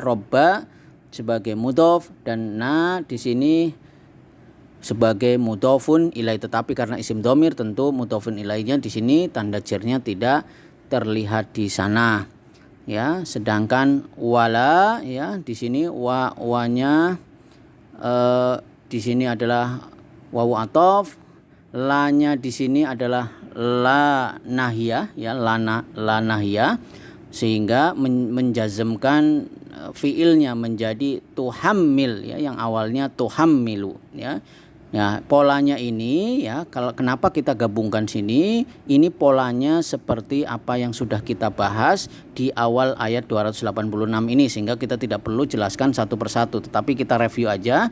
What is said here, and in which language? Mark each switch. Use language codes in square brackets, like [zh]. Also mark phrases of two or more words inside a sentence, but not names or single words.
[id] Robba sebagai mudhof dan na di sini sebagai [ar] مضاف إليه, [id] tetapi karena [ar] اسم ضمير [id] tentu [ar] مضاف إليه [id] di sini tanda jernya tidak terlihat di sana. Ya, sedangkan wala, ya, di sini wanya di sini adalah [ar] واو عطف, [id] la-nya di sini adalah [ar] لا ناهية, [id] ya, [ar] لا ناهية, [id] sehingga menjazmkan fiilnya menjadi tuhammil, ya, yang awalnya tuhammilu, ya. Ya, polanya ini, ya, kalau kenapa kita gabungkan sini, ini polanya seperti apa yang sudah kita bahas di awal ayat 286 ini, sehingga kita tidak perlu jelaskan satu persatu, tetapi kita review aja.